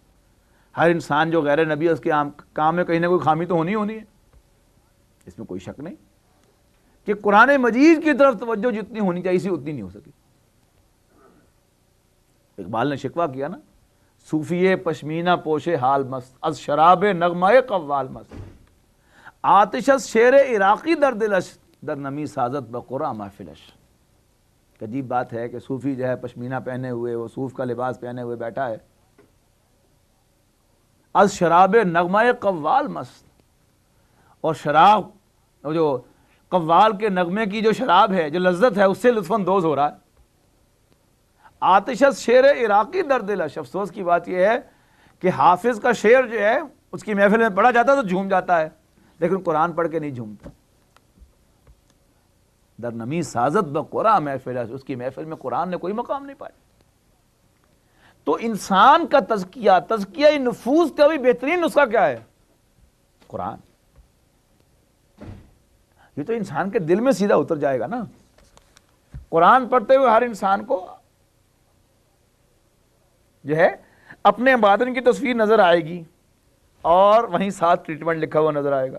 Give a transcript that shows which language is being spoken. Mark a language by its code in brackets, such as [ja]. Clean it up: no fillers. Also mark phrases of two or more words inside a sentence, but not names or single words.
[ur] ہر انسان جو غیر نبی ہے اس کے کام میں کہیں نہ کوئی خامی تو ہونی ہے, اس میں کوئی شک نہیں. کہ قرآن مجید کی طرف توجہ جتنی ہونی چاہیے تھی اتنی نہیں ہو سکی. اقبال نے شکوہ کیا نا, [fa] صوفی پشمینہ پوشے حال مست, از شراب نغمہ قوال مست, آتش از شیر عراقی در دلش, در نمی سازت بقرآن محفلش. [ur] عجیب بات ہے کہ صوفی جو ہے پشمینہ پہنے ہوئے, وہ صوف کا لباس پہنے ہوئے بیٹھا ہے, [fa] از شراب نغمہ قوال مست, [ur] اور شراب جو قوال کے نغمے کی جو شراب ہے, جو لذت ہے, اس سے لطف اندوز ہو رہا ہے. [fa] آتش از شیر عراقی در دلش. [ur] افسوس کی بات یہ ہے کہ حافظ کا شعر جو ہے اس کی محفل میں پڑھا جاتا ہے تو جھوم جاتا ہے, لیکن قرآن پڑھ کے نہیں جھومتا. [fa] در نمی سازت بقرآن محفلش, [ur] اس کی محفل میں قرآن نے کوئی مقام نہیں پایا. تو انسان کا تزکیہ نفوس کا بھی بہترین نسخہ کیا ہے؟ قرآن. یہ تو انسان کے دل میں سیدھا اتر جائے گا نا. قرآن پڑھتے ہوئے ہر انسان کو جو ہے اپنے باطن کی تصویر نظر آئے گی اور وہیں ساتھ ٹریٹمنٹ لکھا ہوا نظر آئے گا.